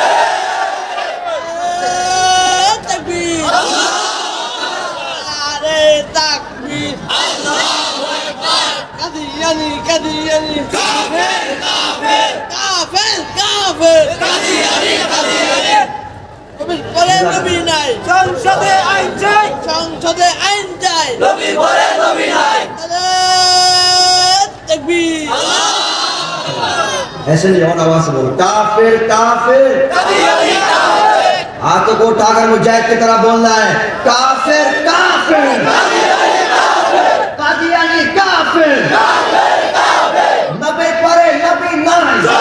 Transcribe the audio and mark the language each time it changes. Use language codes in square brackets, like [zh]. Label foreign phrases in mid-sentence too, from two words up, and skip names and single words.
[ur] تکبیر تکبیر قادیانی قادیانی کافر کافر کافر کافر قادیانی قادیانی [bn] পরে নবী নাই সংসদে আইন চাই সংসদে আইন চাই নবী পরে নবী নাই তাকবীর [ur] ایسے نہیں اور آواز سے بولو کافر کافر قادیانی کافر ہاتھوں کو اٹھا کر مجاہد کی طرح بولنا ہے کافر کافر قادیانی کافر [bn] নবী পরে নবী নাই